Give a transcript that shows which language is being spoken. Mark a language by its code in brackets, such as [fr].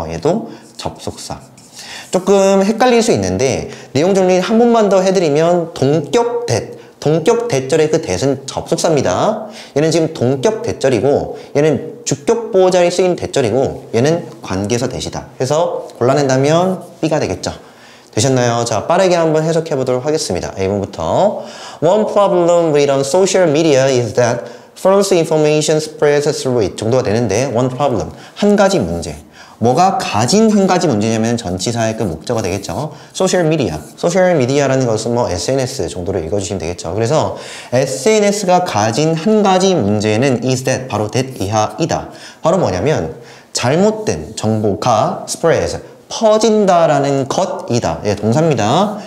[ko] 얘도 접속사. 조금 헷갈릴 수 있는데 내용 정리 한 번만 더 해드리면 동격 대절의 그 that은 접속사입니다. 얘는 지금 동격 대절이고 얘는 주격보어 자리에 쓰인 대절이고 얘는 관계사 대시다. 그래서 골라낸다면 B가 되겠죠. 되셨나요? 자, 빠르게 한번 해석해 보도록 하겠습니다. A번부터 [en] One problem with on social media is that false information spreads through it [ko] 정도가 되는데 [en] one problem, [ko] 한 가지 문제. 뭐가 가진 한 가지 문제냐면 전치사의 그 목적어가 되겠죠. 소셜 미디어라는 것은 뭐 SNS 정도로 읽어주시면 되겠죠. 그래서 SNS가 가진 한 가지 문제는 [en] is that [ko] 바로 that 이하이다. 바로 뭐냐면 잘못된 정보가 spreads 퍼진다라는 것이다. 예, 동사입니다.